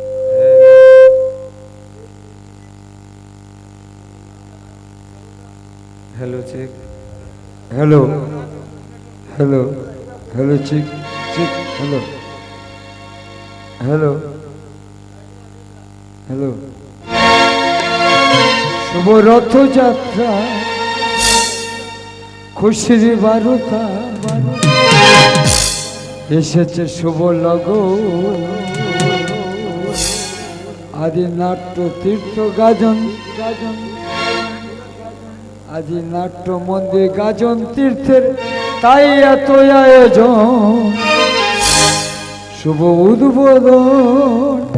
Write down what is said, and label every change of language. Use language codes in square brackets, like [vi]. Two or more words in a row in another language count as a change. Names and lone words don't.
[en] hello check hello hello hello check check hello hello hello [bn] শুভ রথযাত্রা খুশির বার্তা এসেছে শুভ লগন আদি নাট্য তীর্থ গাজন গাজন আদি নাট্য মন্দির গাজন তীর্থের তাই এত আয়োজন শুভ উদ্বোধন